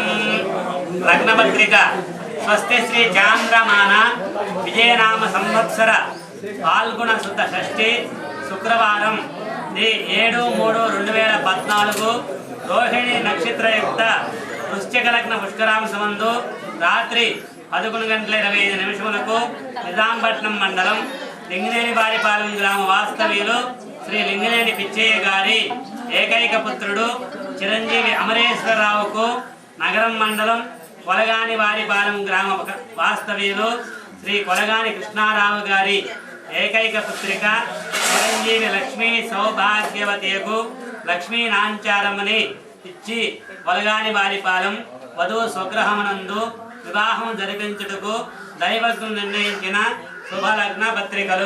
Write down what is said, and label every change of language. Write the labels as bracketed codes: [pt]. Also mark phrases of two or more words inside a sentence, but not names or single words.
[te] లగ్నపత్రిక స్వస్తి శ్రీ చాంద్రమాన విజయనామ సంవత్సర ఫాల్గుణ శుద్ధ షష్ఠి శుక్రవారం 7/3/2014 రోహిణి నక్షత్రయుక్త వృశ్చిక లగ్న పుష్కరాంశమందు రాత్రి 11:25 నిజాంపట్నం మండలం లింగినేని వారిపాలెం గ్రామ వాస్తవ్యులు శ్రీ లింగినేని పిచ్చయ్య गारी ఏకైక పుత్రుడు చిరంజీవి అమరేశ్వరరావుకు నగరం మండలం కొలగాని వారిపాలెం గ్రామ వాస్తవ్యులు శ్రీ కొలగాని కృష్ణారావు గారి ఏకైక పుత్రిక చిరంజీవి లక్ష్మీ సౌభాగ్యవతియకు లక్ష్మీ నాంచారమ్మని ఇచ్చి కొలగాని వారిపాలెం వధువు స్వగృహమునందు వివాహం జరిపించుటకు దైవజ్ఞులు నిర్ణయించిన శుభలగ్న పత్రికలు।